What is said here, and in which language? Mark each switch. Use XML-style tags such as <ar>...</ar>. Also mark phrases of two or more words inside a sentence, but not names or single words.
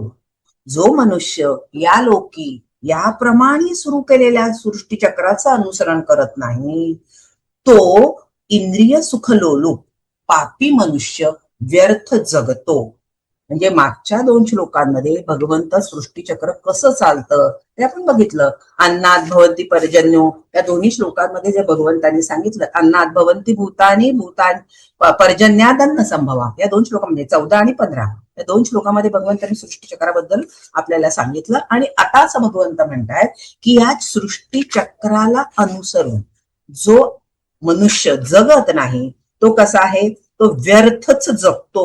<mr>जो मनुष्य या लोकी याप्रमाणे सुरू केलेल्या सृष्टीचक्राचं अनुसरण करत नाही, तो इंद्रिय सुखलोलुप पापी मनुष्य व्यर्थ जगतो. म्हणजे मागच्या 2 श्लोकांमध्ये भगवंत सृष्टीचक्र कसं चालतं ते आपण बघितलं.</mr> <sa>अन्नात भवन्ति पर्जन्यो</sa> <mr>या दोन्ही श्लोकांमध्ये जे भगवंतांनी सांगितलं,</mr> <sa>अन्नात भवन्ति भूतानि भूतानि पर्जन्यादन्न संभवा,</sa> <mr>या 2 श्लोकांमध्ये 14 आणि 15 या 2 श्लोकांमध्ये भगवंतांनी सृष्टीचक्राबद्दल आपल्याला सांगितलं. आणि आता असं भगवंत म्हणतायत की या सृष्टीचक्राला अनुसरून जो मनुष्य जगत नाही तो कसा आहे? तो व्यर्थच जगतो.</mr>